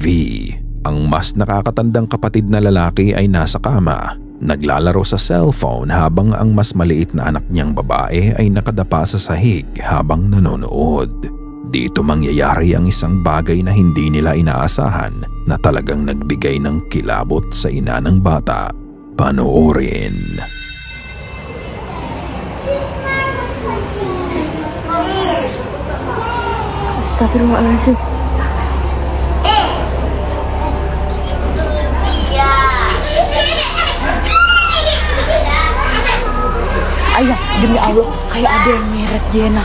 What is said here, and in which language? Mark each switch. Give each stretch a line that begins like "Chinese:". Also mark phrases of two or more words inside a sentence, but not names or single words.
Filipino: Ang mas nakakatandang kapatid na lalaki ay nasa kama, naglalaro sa cellphone habang ang mas maliit na anak niyang babae ay nakadapa sa sahig habang nanonood. Dito mangyayari ang isang bagay na hindi nila inaasahan na talagang nagbigay ng kilabot sa ina ng bata. Panoorin.
Arabic: Astagfirullahaladzim.
Indonesian: Ayah, demi Allah, kayak ada yang nyeret Jena.